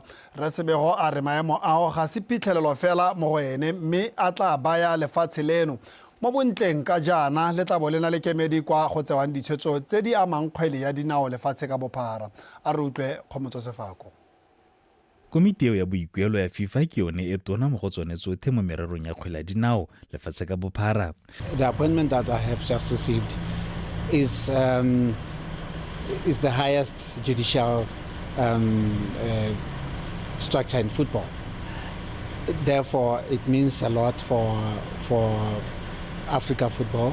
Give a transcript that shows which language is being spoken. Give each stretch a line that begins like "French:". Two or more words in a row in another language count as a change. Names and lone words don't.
Tswana: Re Sebego a re maemo ao ga se phitlhelelo fela mo go ene mme a tla baya lefatshe leno mo bontleng ka jana le tla bo lena le kemedi kwa go tsewang ditshwetso tse di amang kgwele ya dinao lefatshe ka bophara. A re utlwe Kgomotso Sefako. Komiti eo ya boikuelo ya FIFA ke yone e tona mo go tsone tsotlhe mo mererong ya kgwele ya dinao lefatshe ka bophara.
English: The appointment that I have just received is the highest judicial structure in football. Therefore, it means a lot for Africa football.